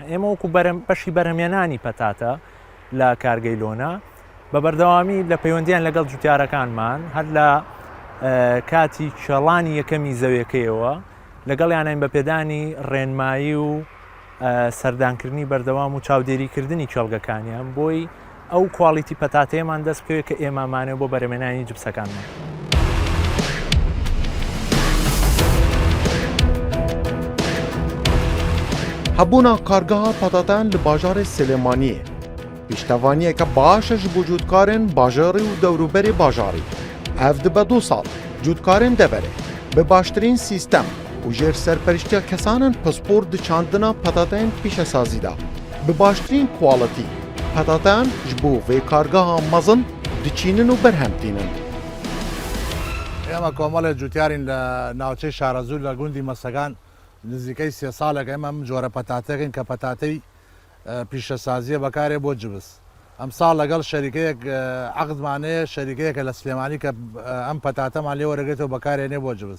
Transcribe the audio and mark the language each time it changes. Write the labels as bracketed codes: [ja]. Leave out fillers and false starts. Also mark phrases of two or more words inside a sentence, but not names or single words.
[ckb] ئێمە وەکو بەشی بەرهەمێنانی پەتاتە لە کارگەی لۆنا بە بەردەوامی لە پەیوەندیان لەگەڵ جوتیارەکانمان هەر لە کاتی چێڵانی یەکەمی زەویەکەیەوە لەگەڵیانین بە پێدانی ڕێنمایی و سەردانکردنی بەردەوام و چاودێریکردنی چێڵگەکانیان بۆی ئەو کواڵیتی پەتاتەیەمان دەست پێوە کە ئێمامانێ بۆ بەرهەمێنانی جبسەکانمان. [ku] Hebûna kargeha petatan li bajarê Silêmaniyê pîştevaniyeke baş e ji bo cotkarên bajarî û dewroberê bajarî. Ev dibe 2 sal cotkarên deverê bi baştirîn sîstem û jêr serperiştiya kesanin paspor di çandina petateyên pîşesazî de bi baştirîn kwalitî petatan ji bo vê kargeha mezin diçînin û berhemtînin. [ckb] ئێمە کۆمەڵێ جوتیارین لە ناوچەی شارەزوو لە گوندی مەسەگان نزیکەی 3 ساڵێک ئێمە جۆرە پەتاتەکەین کە پەتاتەی پیشەسازیە بەکارێ بۆ جبس. ئەم ساڵ لەگەڵ شەریکەیەک عەقدمانەیە شەریکەیەکە لە سلێمانی کە ئەم پەتاتەمان لێ وەرەگرێتەوە بەکارێنێ بۆ جبس.